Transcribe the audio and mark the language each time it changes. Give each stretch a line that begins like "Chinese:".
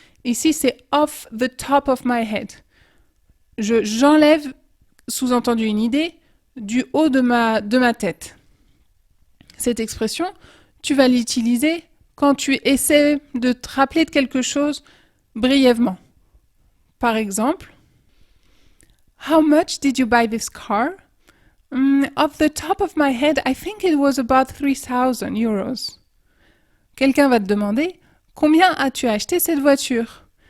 French: Ici, c'est
English: off the top of my head.
French: J'enlève, sous-entendu une idée, du haut de ma tête. Cette expression, tu vas l'utiliser quand tu essaies de te rappeler de quelque chose brièvement. Par exemple,
English: How much did you buy this car? Off the top of my head, I think it was about 3,000 euros.
French: Quelqu'un va te demander, combien as-tu acheté cette voiture?